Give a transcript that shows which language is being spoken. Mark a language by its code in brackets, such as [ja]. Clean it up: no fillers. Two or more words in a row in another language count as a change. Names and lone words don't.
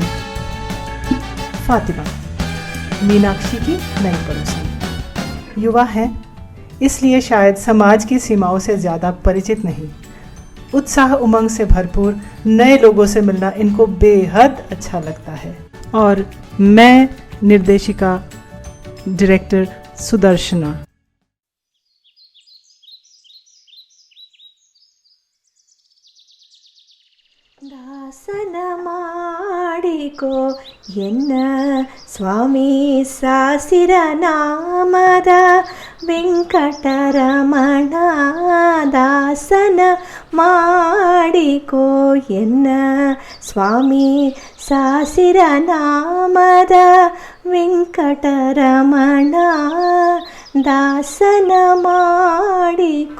[hi] फातिमा मीनाक्षी की नई पड़ोसी, युवा है इसलिए शायद समाज की सीमाओं से ज़्यादा परिचित नहीं। उत्साह उमंग से भरपूर नए लोगों से मिलना इनको बेहद अच्छा लगता है। और मैं निर्देशिका डायरेक्टर सुदर्शना। [kn] ದಾಸನ ಮಾಡಿಕೋ ಎನ್ನ ಸ್ವಾಮಿ ಸಾಸಿರ ನಾಮದ ವೆಂಕಟರಮಣ, ದಾಸನ ಮಾಡಿಕೋ ಎನ್ನ ಸ್ವಾಮಿ ಸಾಸಿರ ನಾಮದ ವೆಂಕಟರಮಣ, ದಾಸನ ಮಾಡಿಕೋ.